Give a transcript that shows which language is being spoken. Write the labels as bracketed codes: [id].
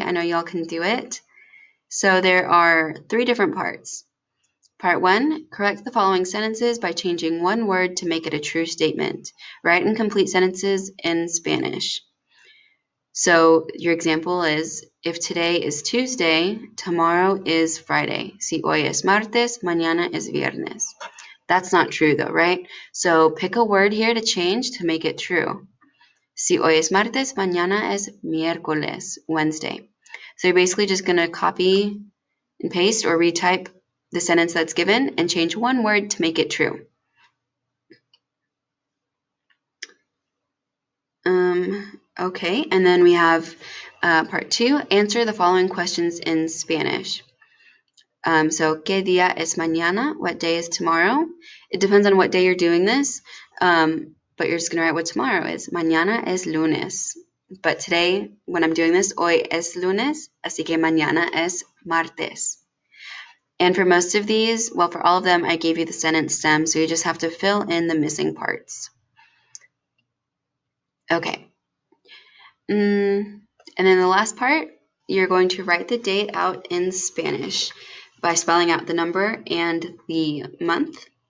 [en] I know y'all can do it. So there are 3 different parts. Part 1, correct the following sentences by changing one word to make it a true statement. Write and complete sentences in Spanish. So your example is, if today is Tuesday, tomorrow is Friday. [es] Si hoy es martes, mañana es viernes. [en] That's not true though, right? So pick a word here to change to make it true. [es] Si hoy es martes, mañana es miércoles, Wednesday. [en] So you're basically just going to copy and paste or retype the sentence that's given and change one word to make it true. Okay, and then we have part 2, answer the following questions in Spanish. So, [es] ¿qué día es mañana? [en] What day is tomorrow? It depends on what day you're doing this, but you're just going to write what tomorrow is. [es] Mañana es lunes. [en] But today, when I'm doing this, [es] hoy es lunes, así que mañana es martes. [en] And for most of these, well, for all of them, I gave you the sentence stem, so you just have to fill in the missing parts. Okay. And then the last part, you're going to write the date out in Spanish by spelling out the number and the month.